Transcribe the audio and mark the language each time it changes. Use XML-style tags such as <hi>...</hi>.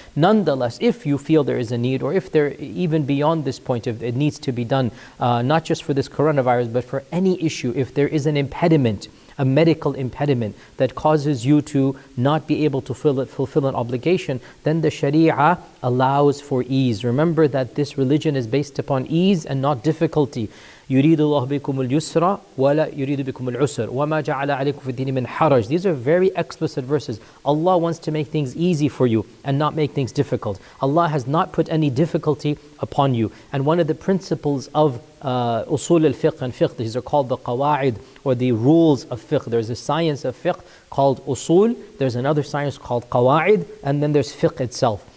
<en>Nonetheless, if you feel there is a need, or if there even beyond this point, if it needs to be done, not just for this coronavirus, but for any issue, if there is an impediment, a medical impediment that causes you to not be able to fulfill an obligation, then the Sharia allows for ease. Remember that this religion is based upon ease and not difficulty.</en> <ar>يريد الله بكم اليسر ولا يريد بكم العسر وما جعل عليكم في الدين من حرج.</ar> <en>These are very explicit verses. Allah wants to make things easy for you and not make things difficult. Allah has not put any difficulty upon you. And one of the principles of usul al-fiqh and fiqh, these are called the qawa'id, or the rules of fiqh. There's a science of fiqh called usul, there's another science called qawa'id, and then there's fiqh itself.</en>